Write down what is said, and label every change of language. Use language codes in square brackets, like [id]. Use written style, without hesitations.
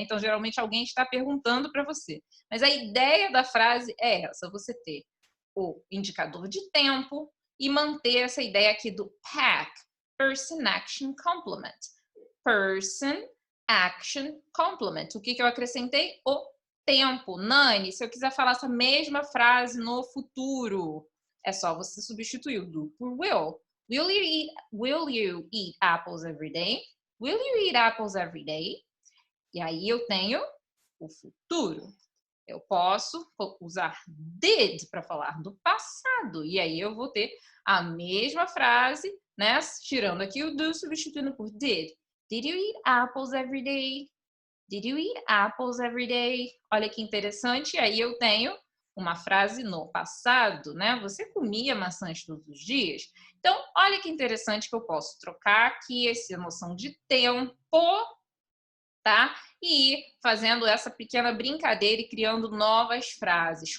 [pt] Então, geralmente, alguém está perguntando para você. Mas a ideia da frase é essa, você ter o indicador de tempo e manter essa ideia aqui do PAC, Person Action Complement. Person Action Complement. O que eu acrescentei? O tempo. Nani, se eu quiser falar essa mesma frase no futuro, é só você substituir o do por will. [en] Will you eat apples every day? Will you eat apples every day? [pt] E aí eu tenho o futuro. Eu posso usar did para falar do passado. E aí eu vou ter a mesma frase, né? Tirando aqui o do, substituindo por did. [en] Did you eat apples every day? Did you eat apples every day? [pt] Olha que interessante. E aí eu tenho uma frase no passado, né? Você comia maçãs todos os dias? Então, olha que interessante que eu posso trocar aqui essa noção de tempo, tá? E ir fazendo essa pequena brincadeira e criando novas frases.